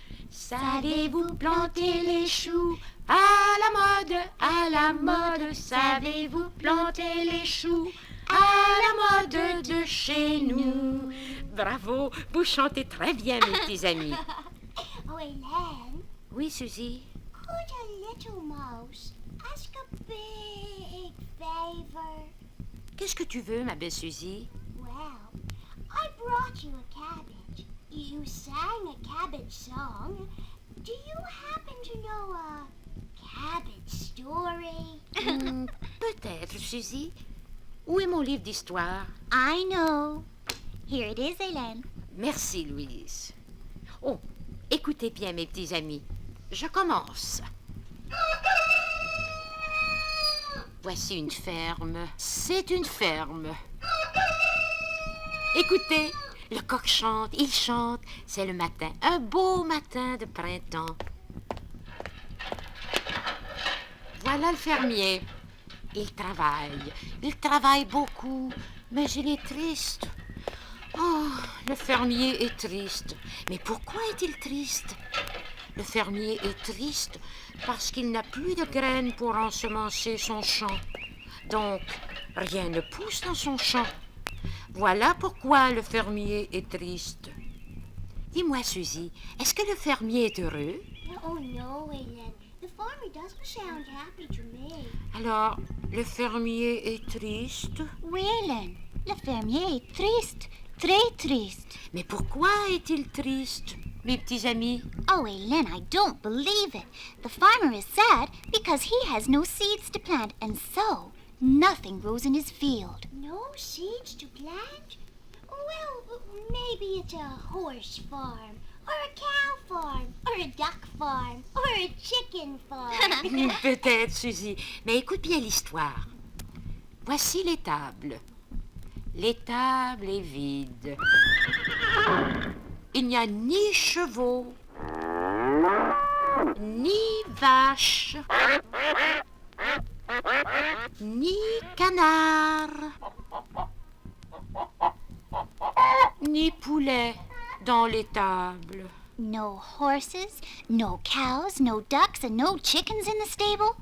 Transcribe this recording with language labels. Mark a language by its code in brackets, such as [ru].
[fr] Savez-vous planter les choux à la mode? Savez-vous planter les choux à la mode de chez nous? Bravo, vous chantez très bien, mes petits amis. [en] Oh, Hélène, [fr] Oui, Suzy? [en] could a little mouse ask a big favor? [fr] Qu'est-ce que tu veux, ma belle Suzy? [en] Well, I brought you a cabbage. You sang a cabbage song. Do you happen to know a cabbage story? [fr] Peut-être, Suzy. Où est mon livre d'histoire? [en] I know. Here it is, Hélène. [fr] Merci, Louise. Oh, écoutez bien, mes petits amis. Je commence. Voici une ferme. C'est une ferme. Écoutez, le coq chante, il chante. C'est le matin, un beau matin de printemps. Voilà le fermier. Il travaille beaucoup, mais il est triste. Oh, le fermier est triste. Mais pourquoi est-il triste? Le fermier est triste parce qu'il n'a plus de graines pour ensemencer son champ. Donc, rien ne pousse dans son champ. Voilà pourquoi le fermier est triste. Dis-moi, Suzy, est-ce que le fermier est heureux? [en] Oh no, Hélène. The farmer doesn't sound happy to me. [fr] Alors, le fermier est triste? Oui, Hélène. Le fermier est triste. Très triste. Mais pourquoi est-il triste, mes petits amis? [en] Oh, Hélène, I don't believe it. The farmer is sad because he has no seeds to plant, and so nothing grows in his field. No seeds to plant? Well, maybe it's a horse farm, or a cow farm, or a duck farm, or a chicken farm. [fr] Peut-être, Suzy. Mais écoute bien l'histoire. Voici l'étable. L'étable est vide. il n'y a ni chevaux, ni vaches, ni canards, ni poulets dans l'étable. [en] No horses, no cows, no ducks, and no chickens in the stable?